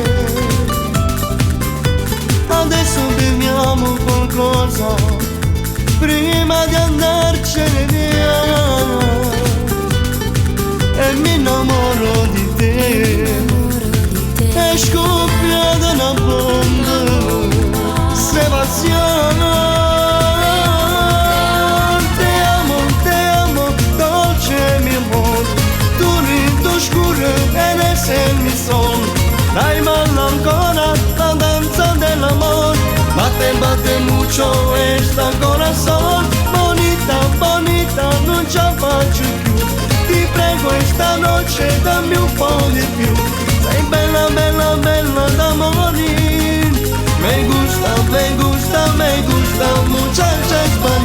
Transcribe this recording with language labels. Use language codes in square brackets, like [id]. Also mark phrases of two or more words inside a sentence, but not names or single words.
[it] Adesso beviamo qualcosa prima di andarcene via, e mi innamoro di te. È scoppiata una bomba, se passione. [es] Eres el mi sol, [it] dai balla ancora la danza dell'amor. [es] Bate, bate mucho esta corazón. Bonita, bonita, [it] non ce la faccio più. Ti prego [es] esta noche [it] dammi un po' di più. Sei bella, bella, bella da morir. [es] Me gusta, me gusta, me gusta, muchacha.